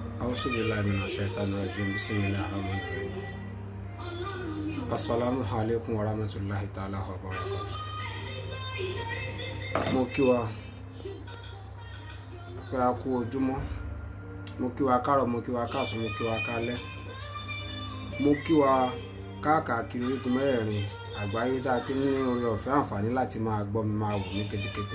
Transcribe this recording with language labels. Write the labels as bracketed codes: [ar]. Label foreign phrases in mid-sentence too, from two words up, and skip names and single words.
[ar] أعوذ بالله من الشيطان الرجيم بسم الله الرحمن الرحيم السلام عليكم ورحمة الله تعالى وبركاته. [yo] Mo kí wa pé a kú ojúmọ́, mo kí wa káàárọ̀, mo kí wa káàsán, mo kí wa kálẹ́, mo kí wa káàkiri orígun mẹ́rẹ̀ẹ̀rin àgbáyé tá a ti ní oore ọ̀fẹ́ àǹfààní láti máa gbọ́ mi máa wò ní kétékété.